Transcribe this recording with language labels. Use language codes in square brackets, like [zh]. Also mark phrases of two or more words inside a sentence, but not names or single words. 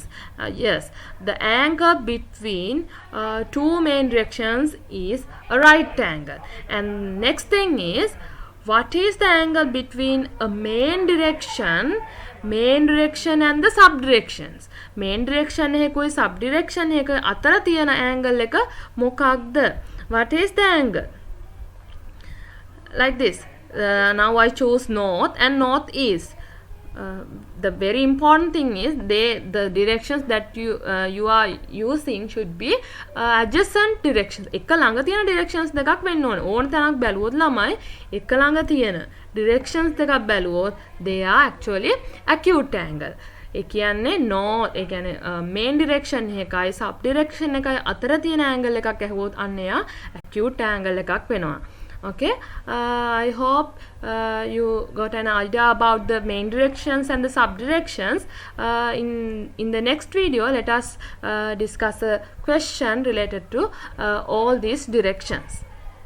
[en] Yes, the angle between two main directions is a right angle. And next thing is, what is the angle between a main direction and the subdirections? Main direction [si] එකයි subdirection එක අතර තියෙන angle එක මොකක්ද? [en] What is the angle? like this. Now I choose north, and north is the very important thing is the directions that you are using should be adjacent directions. [si] එක ළඟ තියෙන directions දෙකක් වෙන්න ඕනේ. ඕන තරක් බැලුවොත් ළමයි එක ළඟ තියෙන directions දෙකක් බැලුවොත් [en] they are actually acute angle. [si] ඒ කියන්නේ north, ඒ කියන්නේ [en] main direction [si] එකයි [en] sub direction [si] එකයි අතර තියෙන angle එකක් ඇහුවොත් අන්න එයා [en] acute angle [si] එකක් වෙනවා. [en] Okay, I hope you got an idea about the main directions and the subdirections. In the next video, let us discuss a question related to all these directions.